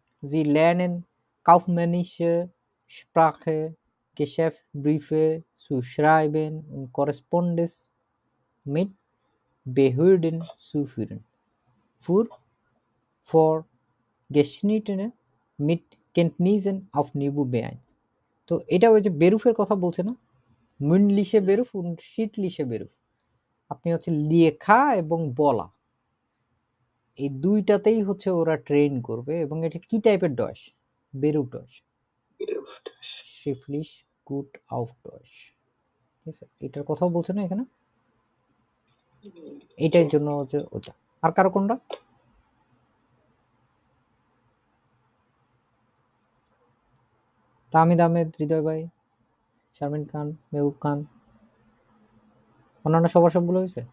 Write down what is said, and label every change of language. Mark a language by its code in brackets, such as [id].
[de] Sie lernen kaufmännische Sprache, Geschäftsbriefe zu schreiben und Korrespondenz mit Behörden zu führen. Für Fortgeschrittene mit Kenntnissen auf Niveau B1. [bn] তো এটা ওই যে বেরুফের কথা বলছে না, [de] মুন্ডলিশে বেরুফ und শিটলিশে বেরুফ। [bn] আপনি হচ্ছে লেখা এবং বলা, এই দুইটাতেই হচ্ছে ওরা ট্রেন করবে। এবং এটা কি টাইপের Deutsche? [de] বেরুফ ডয়েশ, schriftlich gut auf Deutsch। [bn] ঠিক আছে, এটার কথাও বলছে না এখানে, এটার জন্য হচ্ছে ওটা। আর কারো কোনটা? তাহমিদ আহমেদ, হৃদয় ভাই, শারমিন খান, মেহবুব খান, অন্যান্য সবার সবগুলো হয়েছে?